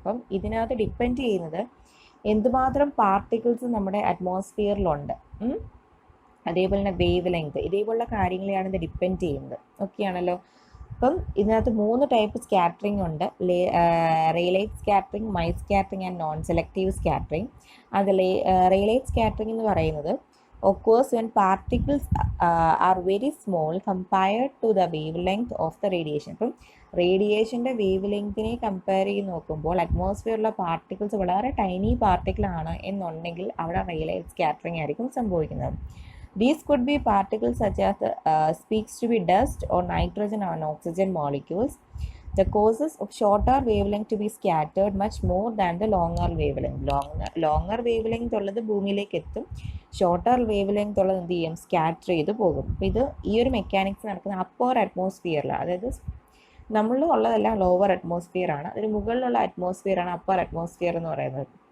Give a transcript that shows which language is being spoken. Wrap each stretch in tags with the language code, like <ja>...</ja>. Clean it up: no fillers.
<ml>അപ്പം ഇതിനകത്ത് ഡിപ്പെൻഡ് ചെയ്യുന്നത് എന്തുമാത്രം പാർട്ടിക്കിൾസ് നമ്മുടെ അറ്റ്മോസ്ഫിയറിലുണ്ട്, അതേപോലെ തന്നെ വേവ് ലെങ്ത്, ഇതേപോലുള്ള കാര്യങ്ങളെയാണ് ഇത് ഡിപ്പെൻഡ് ചെയ്യുന്നത്. ഓക്കെ ആണല്ലോ. അപ്പം ഇതിനകത്ത് 3 ടൈപ്പ് സ്കാറ്ററിംഗ് ഉണ്ട്: റേലൈറ്റ് scattering, might scattering and non selective scattering. അതിൽ റേലൈറ്റ് സ്കാറ്ററിംഗ് എന്ന് പറയുന്നത്</ml> <en>occurs when particles are very small compared to the wavelength of the radiation.</en> <ml>അപ്പം റേഡിയേഷൻ്റെ വേവ് ലെങ്തിനെ കമ്പയർ ചെയ്ത് നോക്കുമ്പോൾ അറ്റ്മോസ്ഫിയറിലെ പാർട്ടിക്കിൾസ് വളരെ ടൈനി പാർട്ടിക്കിൾ ആണ് എന്നുണ്ടെങ്കിൽ അവിടെ റേലൈറ്റ് സ്കാറ്ററിംഗ് ആയിരിക്കും സംഭവിക്കുന്നത്.</ml> <en>These could be particles such as speaks to be dust or nitrogen or oxygen molecules. The causes of shorter wavelength to be scattered much more than the longer wavelength. Longer wavelength</en> <ml>ഉള്ളത് ഭൂമിയിലേക്ക് എത്തും, shorter wave length ഉള്ളത് എന്ത് ചെയ്യും, scatter ചെയ്ത് പോകും. അപ്പോൾ ഇത് ഈ ഒരു മെക്കാനിക്സ് നടക്കുന്ന അപ്പർ അറ്റ്മോസ്ഫിയറിലാണ്. അതായത് നമ്മൾ ഉള്ളതെല്ലാം ലോവർ അറ്റ്മോസ്ഫിയർ ആണ്, അതിന് മുകളിലുള്ള അറ്റ്മോസ്ഫിയർ ആണ് അപ്പർ അറ്റ്മോസ്ഫിയർ എന്ന് പറയുന്നത്.</ml>